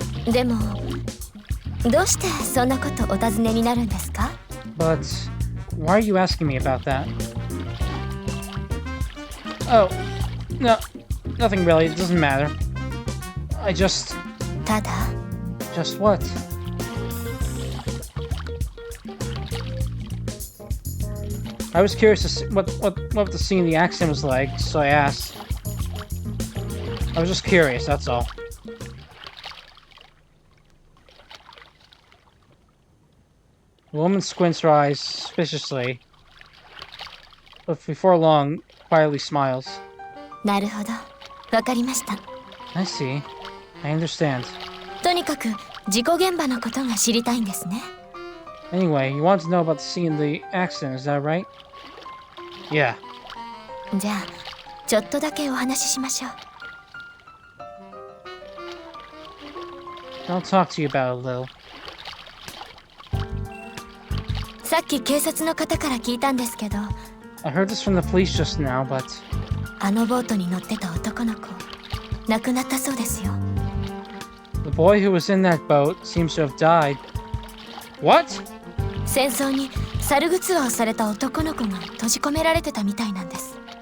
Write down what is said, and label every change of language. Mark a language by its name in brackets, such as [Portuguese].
[Japanese] でも、どうしてそんなことお尋ねになるんですか？ [English] But why are you asking me about that? Oh, no, nothing really. It doesn't matter. I just... [Japanese] ただ、 [English] Just what? I was curious to see what the scene of the accident was like, so I asked. I was just curious, that's all. The woman squints her eyes suspiciously, but before long, quietly smiles. [Japanese] なるほど、わかりました。 [English] I see. I understand. [Japanese] とにかく事故現場のことが知りたいんですね。 [English] Anyway, you want to know about the scene of the accident, is that right? Yeah. [Japanese] じゃあ、ちょっとだけお話ししましょう。 [English] I'll talk to you about it a little. [Japanese] さっき警察の方から聞いたんですけど、 [English] I heard this from the police just now, but [Japanese] あのボートに乗ってた男の子、亡くなったそうですよ。 [English] the boy who was in that boat seems to have died. What? [Japanese] 戦争に猿グツアをされた男の子が閉じ込められてたみたいなんです。